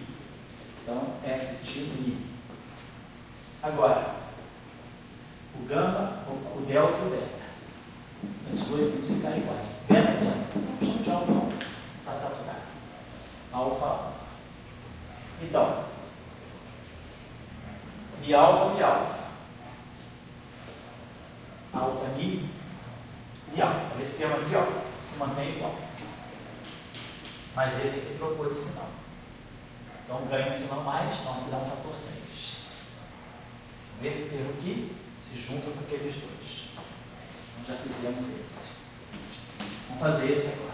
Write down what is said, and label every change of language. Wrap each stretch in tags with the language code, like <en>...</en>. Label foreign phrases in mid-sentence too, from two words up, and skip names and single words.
<pt>Então, F tio ni. Agora, o gama, o delta e o beta. Esses dois eles ficaram iguais. Beta, delta. Vamos de alfa, alfa. Está saturado. Alfa, alfa. Então, mi alfa, mi alfa. Alfa, mi alfa. Esse termo aqui, ó, se mantém igual. Mas esse aqui trocou de sinal. Então, ganha um sinal mais, então aqui dá um fator 3. Esse termo aqui se junta com aqueles dois. Então, já fizemos esse. Vamos fazer esse agora.</pt>